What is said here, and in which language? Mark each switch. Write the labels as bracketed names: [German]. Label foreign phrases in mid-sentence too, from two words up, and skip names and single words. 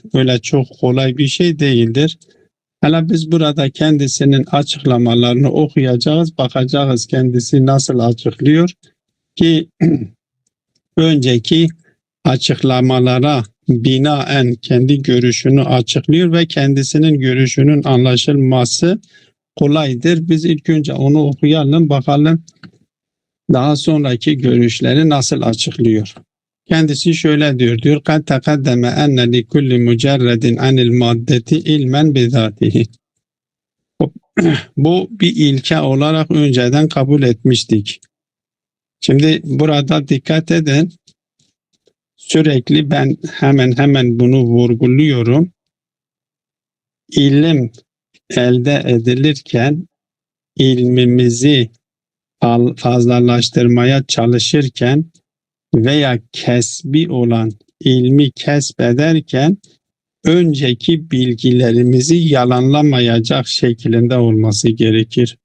[Turkish] Öyle çok kolay bir şey değildir. Hele biz burada kendisinin açıklamalarını okuyacağız, bakacağız kendisi nasıl açıklıyor ki önceki açıklamalara binaen kendi görüşünü açıklıyor ve kendisinin görüşünün anlaşılması kolaydır. Biz ilk önce onu okuyalım, bakalım daha sonraki görüşleri nasıl açıklıyor. Kendisi şöyle diyor, [Arabic] قَدْ تَقَدَّمَ أَنَّ لِكُلِّ مُجَرَّدٍ عَنِ الْمَادَّةِ ilmen بِذَاتِهِ. [Turkish] Bu bir ilke olarak önceden kabul etmiştik. Şimdi burada dikkat edin. Sürekli ben hemen bunu vurguluyorum. İlim elde edilirken ilmimizi fazlalaştırmaya çalışırken veya kesbi olan ilmi kesbederken önceki bilgilerimizi yalanlamayacak şeklinde olması gerekir.